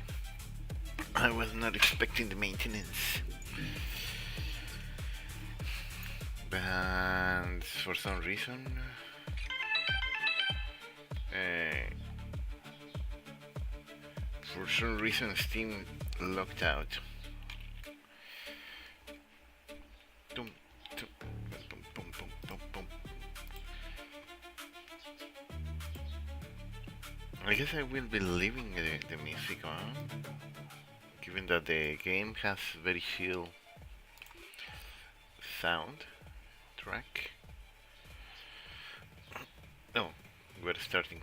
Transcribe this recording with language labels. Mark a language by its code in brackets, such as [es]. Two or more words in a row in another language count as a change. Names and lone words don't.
[en] I was not expecting the maintenance. But for some reason, uh, Steam locked out. Tum, tum, pum, pum, pum, pum, pum. I guess I will be leaving the music on, given that the game has very chill sound track. Oh, we're starting.